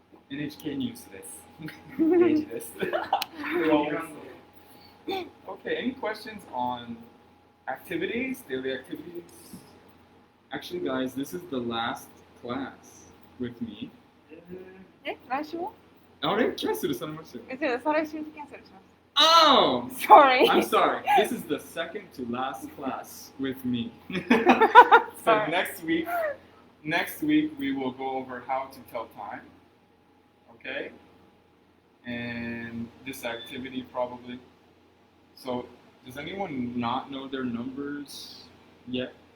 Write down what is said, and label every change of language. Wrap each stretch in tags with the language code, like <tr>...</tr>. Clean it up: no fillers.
<en>NHK news です。Deiji です。We always say. Okay, any questions on activities, daily activities? Actually, guys, this is the last class with me.</en> <ja>え、来週は？あれキャンセルされましたよ。え、じゃあ再来週にキャンセルします。</ja> <en>Oh! Sorry. I'm sorry. This is the second to last class with me. So Sorry. next week we will go over how to tell time. Okay? And this activity probably. So does anyone not know their numbers yet?</en>